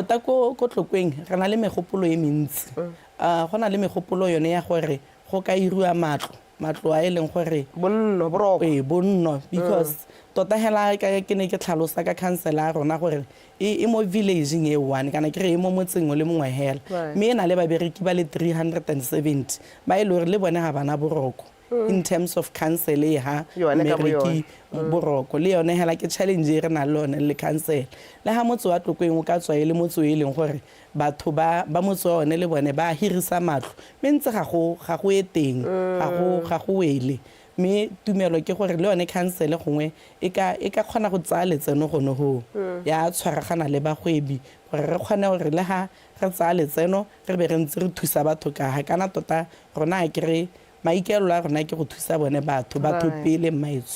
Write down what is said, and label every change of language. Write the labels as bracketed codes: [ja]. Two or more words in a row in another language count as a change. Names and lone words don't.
[tn] tota ko Tlokweng re na le megopolo e mentsi go na le megopolo yone ya gore go ka iriwa matlo a e leng gore bonno boroko bonno because tota hela ke ne ke tlhalosa ka council a rona gore e mo villageng e one kana ke re e mo motseng o le mongwe hela mme e na le babereki ba le 370 ba e le gore le bone ga bana boroko [en] in terms of [tn] council e ha mereki boroko le yone hela ke challenge e re na le yone le council le ha motse wa Tlokweng o ka tswa e le motse e leng gore batho ba motse wa one le bone ba hirisa matlo mme ntse ga go e teng ga go wele mme tumelo ke gore le yone council gongwe e ka kgona go tsaya letseno gono go ya tshwaragana le bagwebi gore re kgone gore le ha re tsaya letseno re be re ntse re thusa batho ka ha kana tota rona a kere maikelo a rona ke go thusa bone batho pele maitso